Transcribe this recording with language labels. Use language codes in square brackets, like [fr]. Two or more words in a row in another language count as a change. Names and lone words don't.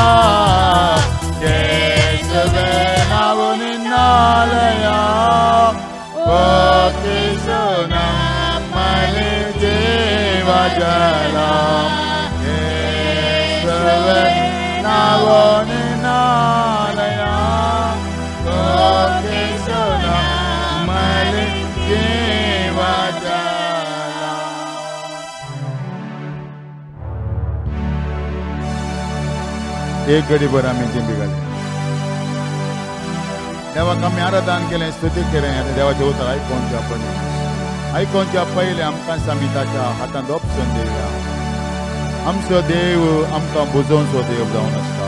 [kn] ಯೇಸುವೇ ನಾವು ನಿನ್ನಾಲಯ, ಒಪ್ಪಿಸು ನಮ್ಮಲ್ಲಿ ಜೀವ ಜಲ। ಯೇಸುವೇ ನಾವು ನಿನ್ನಾಲಯ, ಒಪ್ಪಿಸು ನಮ್ಮಲ್ಲಿ ಜೀವ ಜಲ। [mr] एक घडी भर आम्ही दिंडी घाली। [kok] देवाक आमी आराधन केलें, स्तुती केलें आनी देवाचें उतर आयकोवच्या पयलें आमकां आमी ताच्या हातांत ओपसून दिवया. आमचो देव आमकां बुजोवचो देव जावन आसता.